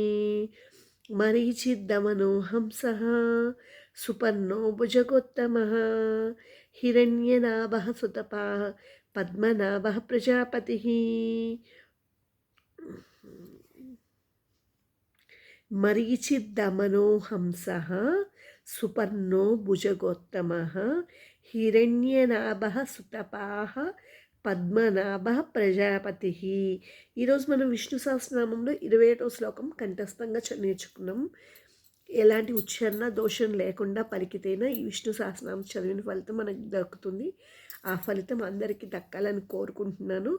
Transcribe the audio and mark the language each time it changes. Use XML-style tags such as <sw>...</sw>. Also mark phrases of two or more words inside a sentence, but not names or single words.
<sa>मरीचिर्दमनोहंसः सुपर्णो भुजगोत्तमः हिरण्यनाभः सुतपाः पद्मनाभः प्रजापतिः मरीचिर्दमनोहंसः सुपर्णो भुजगोत्तमः हिरण्यनाभः सुतपाः పద్మనాభ ప్రజాపతి.</sa> <te>ఈరోజు మనం విష్ణు సహస్రనామంలో 21వ శ్లోకం కంఠస్థంగా నేర్చుకున్నాం. ఎలాంటి ఉచ్చారణ దోషం లేకుండా పలికితేనే ఈ విష్ణు సహస్రనామం చదివిన ఫలితం మనకు దక్కుతుంది. ఆ ఫలితం అందరికీ దక్కాలని కోరుకుంటున్నాను.</te>